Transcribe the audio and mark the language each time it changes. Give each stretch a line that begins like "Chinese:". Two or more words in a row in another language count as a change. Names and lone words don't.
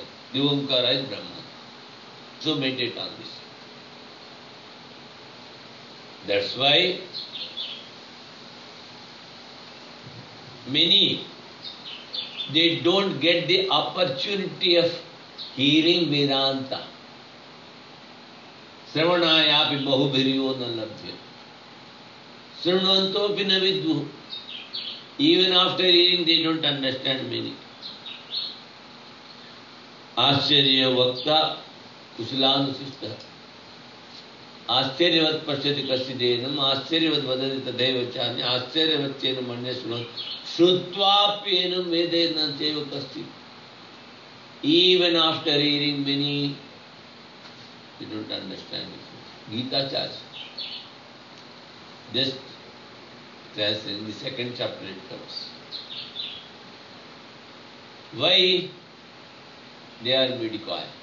English: The Omkara is Brahman. So meditate on this. That's why many, they don't get the opportunity of hearing Vedanta.
Sanskrit: Sravanayapi bahubhiriyo na labhya. Srunvantopi na vidhu.
English: Even after hearing, they don't understand meaning.
Sanskrit: Ascharya vakta kusalanusishta. Ascharyavat pashyati kasidenam. Ascharyavat vadati tadaiva chani. Ascharyavat chena manya sunat. Shrutvapi enam vedena cheva kasti.
English: Even after hearing many, they don't understand it. Gita charge. Just as in the second chapter it comes. Why they are mediocre?